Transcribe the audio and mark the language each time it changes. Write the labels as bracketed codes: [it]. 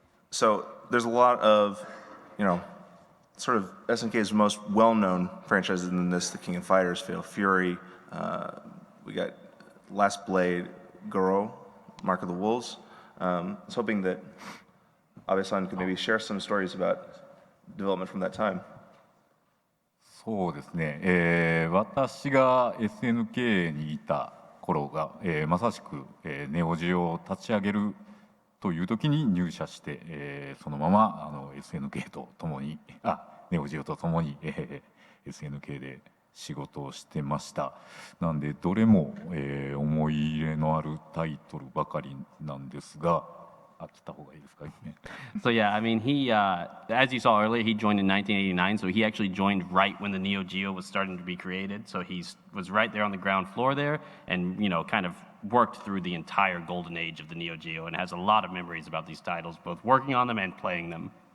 [en] So there's a lot of, sort of SNK's most well-known franchises in this: the King of Fighters, Fatal Fury, we got Last Blade, Goro, Mark of the Wolves. I was hoping that Abe-san could maybe share some stories about development from that time. [ja] そうですね、私が SNK にいた頃が、まさしく、ネオジオを立ち上げるという時に入社して、そのままSNK と共にネオジオと共に、SNK で仕事をしてました。なんでどれも、思い入れのあるタイトルばかりなんですが、来た方がいいですかね。 [en] So yeah, I mean, he, as you saw earlier, he joined in 1989, so he actually joined right when the Neo-Geo was starting to be created. So he was right there on the ground floor there, and kind of worked through the entire golden age of the Neo-Geo, and has a lot of memories about these titles, both working on them and playing them.